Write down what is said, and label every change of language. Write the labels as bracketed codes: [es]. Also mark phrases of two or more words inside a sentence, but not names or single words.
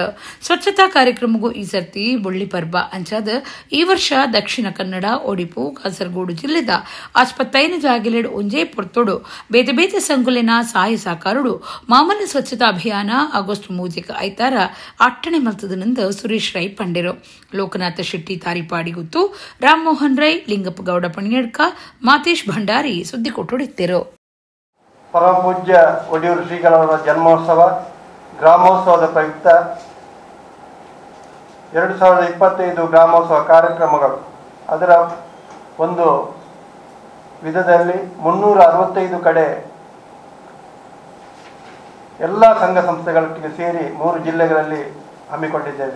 [tcy] ಸ್ವಚ್ಛತಾ ಕಾರ್ಯಕ್ರಮಗೂ ಈ ಸರ್ತಿ ಬೊಳ್ಳಿ ಪರ್ಬ ಅಂಚಾದ ಈ ವರ್ಷ ದಕ್ಷಿಣ ಕನ್ನಡ, ಒಡಿಪು, ಕಾಸರಗೋಡು ಜಿಲ್ಲೆದ 25 ಜಾಗಿಲೆಡು ಒಂಜೇ ಪೊರ್ತೋಡು ಬೇತೆ ಬೇತೆ ಸಂಗುಲಿನ ಸಹಾಯ ಸಹಕಾರಡು ಮಾಮನ ಸ್ವಚ್ಛತಾ ಅಭಿಯಾನ ಆಗಸ್ಟ್ 3 ಐತಾರ ಅಟ್ಟಣೆ ಮಲ್ತದನಂದ ಸುರೇಶ್ ರೈ ಪಂಡೆರು. ಲೋಕನಾಥ ಶೆಟ್ಟಿ ತಾರಿಪಾಡಿ ಗುತ್ತು, ರಾಮ್ ಮೋಹನ್ ರೈ, ಲಿಂಗಪ್ಪ ಗೌಡ ಪಣಿಯಡ್ಕ, ಮಾತೇಶ್ ಭಂಡಾರಿ ಸುದ್ದಿ ಕೊಟ್ಟೊಡಿತ್ತರು. [kn] ಪರಮ ಪೂಜ್ಯ ಒಡಿಯೂರು ಶ್ರೀಗಳವರ ಜನ್ಮೋತ್ಸವ ಗ್ರಾಮೋತ್ಸವದ ಪ್ರಯುಕ್ತ 2025 ಗ್ರಾಮೋತ್ಸವ ಕಾರ್ಯಕ್ರಮಗಳು ಅದರ ಒಂದು ವಿಧದಲ್ಲಿ 365 ಕಡೆ ಎಲ್ಲ ಸಂಘ ಸಂಸ್ಥೆಗಳೊಟ್ಟಿಗೆ ಸೇರಿ 3 ಜಿಲ್ಲೆಗಳಲ್ಲಿ ಹಮ್ಮಿಕೊಂಡಿದ್ದೇವೆ.